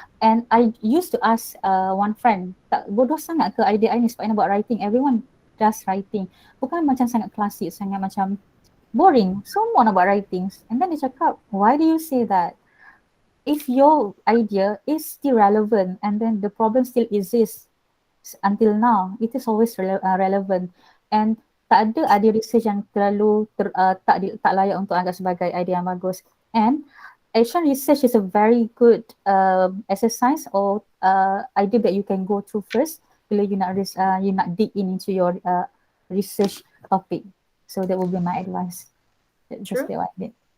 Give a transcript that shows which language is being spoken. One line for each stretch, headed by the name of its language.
English: And I used to ask one friend,
Malay: tak bodoh sangat ke idea I ni sebab I nak buat writing,
English: everyone does writing.
Malay: Bukan macam sangat klasik, sangat macam boring, semua nak buat writing.
English: And then
Malay: dia cakap,
English: why do you say that? If your idea is still relevant and then the problem still exists until now, it is always relevant.
Malay: And tak ada idea research yang terlalu tak layak untuk anggap sebagai idea yang bagus.
English: And action research is a very good exercise or idea that you can go through first bila you nak dig into your research topic. So that will be my advice. That's just what I did.